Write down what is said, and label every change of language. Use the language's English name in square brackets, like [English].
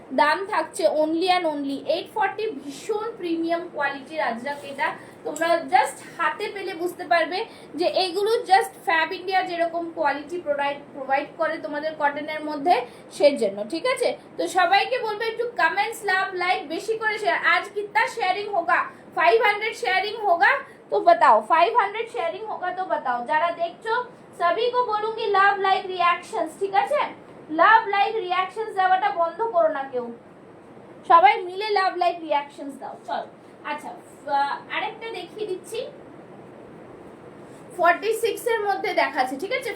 [Bangla] দাম থাকছে only and only 840। ভীষণ প্রিমিয়াম কোয়ালিটির আজরাক এটা, তোমরা জাস্ট হাতে পেলে বুঝতে পারবে যে এইগুলো জাস্ট ফ্যাব ইন্ডিয়া যেরকম কোয়ালিটি প্রোভাইড করে তোমাদের কটনের মধ্যে, সেই জন্য, ঠিক আছে? তো সবাইকে বলবো একটু কमेंट्स, লাভ, লাইক বেশি করে শেয়ার। [Hindi] आज कितना शेयरिंग होगा? 500 शेयरिंग होगा तो बताओ, 500 शेयरिंग होगा तो बताओ। [Bangla] যারা দেখছো সবই [Hindi] को बोलूंगी [Bangla] লাভ, লাইক, রিঅ্যাকশনস, ঠিক আছে? লাভ, লাইক, রিঅ্যাকশনস দেওয়াটা বন্ধ করো না কেউ, সবাই মিলে লাভ, লাইক, রিঅ্যাকশনস দাও। চল, আচ্ছা আরেকটা দেখিয়ে দিচ্ছি, 46 এর মধ্যে দেখাচ্ছে, ঠিক আছে?